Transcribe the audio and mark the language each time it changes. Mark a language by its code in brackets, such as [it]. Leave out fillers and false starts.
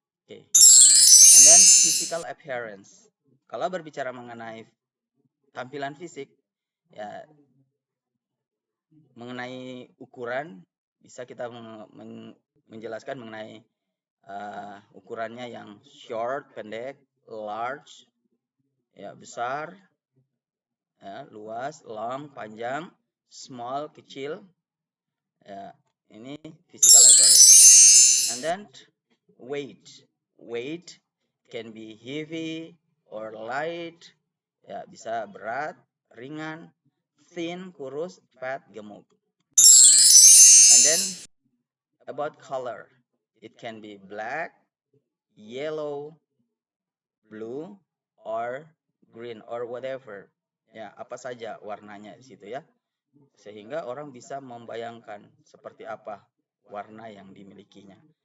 [en] And then physical appearance. [id] Kalau berbicara mengenai tampilan fisik, mengenai ukuran, bisa kita menjelaskan mengenai ukurannya yang short, pendek, large, besar, luas, long, panjang, small, kecil. [en] Ini physical appearance. And then weight. Weight can be heavy or light. [id] Bisa berat, ringan, thin, kurus, fat, gemuk. [en] And then about color. It can be black, yellow, blue, or green, or whatever. [id] Apa saja warnanya di situ sehingga orang bisa membayangkan seperti apa warna yang dimilikinya.